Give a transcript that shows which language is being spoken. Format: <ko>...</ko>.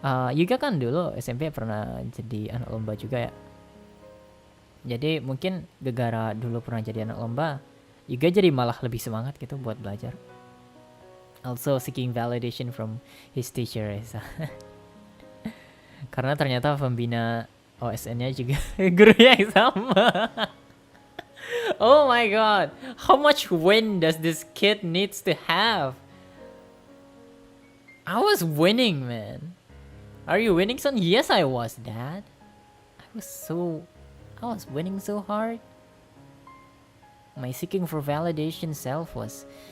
<id>Yuga kan dulu SMP pernah jadi anak lomba juga ya. Jadi mungkin gara dulu pernah jadi anak lomba, Yuga jadi malah lebih semangat gitu buat belajar.</id> <en>Also seeking validation from his teacher Reza.</en> <id>Karena ternyata pembina OSN-nya juga guru yang sama.</id> <en>Oh my god, how much win does this kid needs to have? I was winning, man. Are you winning, son? Yes, I was, Dad. I was winning so hard. My seeking for validation self was...</en>